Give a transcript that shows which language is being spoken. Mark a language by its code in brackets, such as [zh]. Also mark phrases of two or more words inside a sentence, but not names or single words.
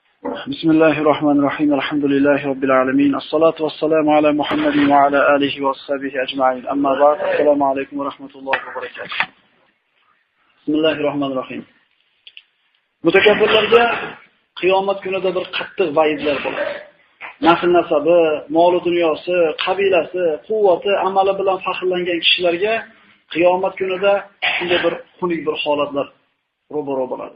[ar] بسم الله الرحمن الرحيم الحمد لله رب العالمين الصلاة والسلام على محمد وعلى آله وصحبه أجمعين أما بعد السلام عليكم ورحمة الله وبركاته بسم الله الرحمن الرحيم [uz] Mutakabbirlarga qiyomat kunida bir qattiq va'idlar bo'ladi. Nasl nasabi, mol dunyosi, qabilasi, quvvati, amali bilan faxrlangan kishilarga qiyomat kunida shunday bir xunuk bir holatlar ro'baro bo'ladi.